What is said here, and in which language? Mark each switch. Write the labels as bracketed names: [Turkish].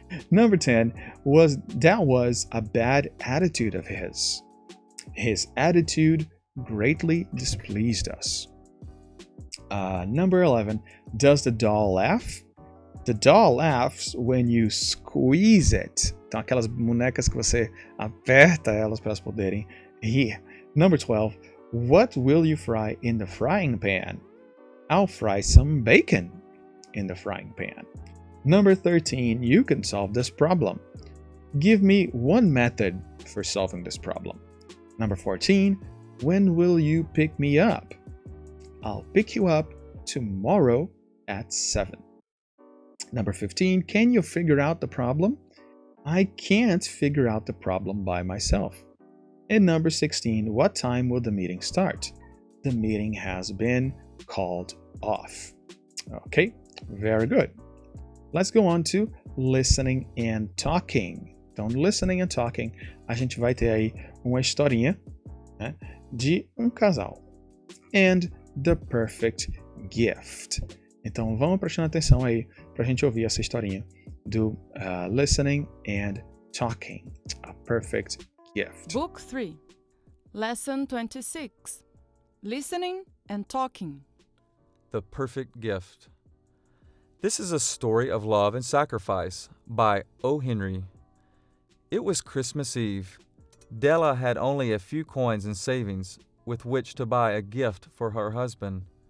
[English] Number 10, that was a bad attitude of his. His attitude greatly displeased us. Number 11, does the doll laugh? The doll laughs when you squeeze it. [Portuguese] Então, aquelas bonecas que você aperta elas para elas poderem rir. [English] Number 12. What will you fry in the frying pan? I'll fry some bacon in the frying pan. Number 13. You can solve this problem. Give me one method for solving this problem. Number 14. When will you pick me up? I'll pick you up tomorrow at 7. Number 15. Can you figure out the problem? I can't figure out the problem by myself. And number 16. What time will the meeting start? The meeting has been called off. Okay, very good. Let's go on to listening and talking. [Portuguese] Então, listening and talking, a gente vai ter aí uma historinha, né, de um casal. [English] And the perfect gift. [Portuguese] Então, vamos prestando atenção aí para a gente ouvir essa historinha do listening and talking. [English] A perfect gift. Book 3, Lesson 26, Listening and Talking. The Perfect Gift. This is a story of love and sacrifice by O. Henry. It was Christmas Eve. Della had only a few coins in savings with which to buy a gift for her husband.